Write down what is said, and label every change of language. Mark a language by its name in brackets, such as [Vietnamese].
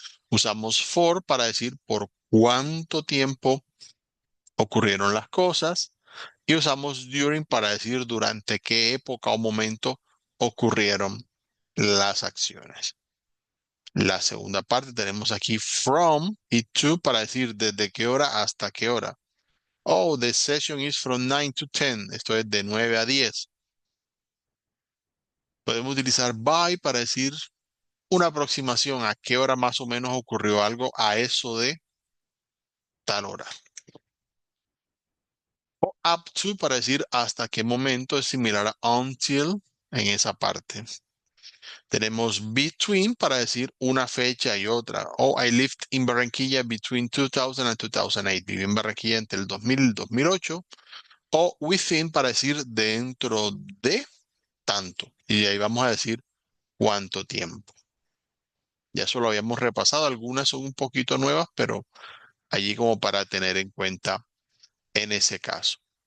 [Spanish] Usamos for para decir por cuánto tiempo ocurrieron las cosas. Y usamos during para decir durante qué época o momento ocurrieron las acciones. La segunda parte tenemos aquí from y to para decir desde qué hora hasta qué hora. [English] Oh, the session is from 9 to 10. [Spanish] Esto es de 9 a 10. Podemos utilizar by para decir una aproximación a qué hora más o menos ocurrió algo a eso de tal hora. O up to para decir hasta qué momento es similar a until en esa parte. Tenemos between para decir una fecha y otra. [English] O I lived in Barranquilla between 2000 and 2008. [Spanish] Viví en Barranquilla entre el 2000 y el 2008. O within para decir dentro de tanto. Y ahí vamos a decir cuánto tiempo. Ya eso lo habíamos repasado. Algunas son un poquito nuevas, pero allí como para tener en cuenta en ese caso.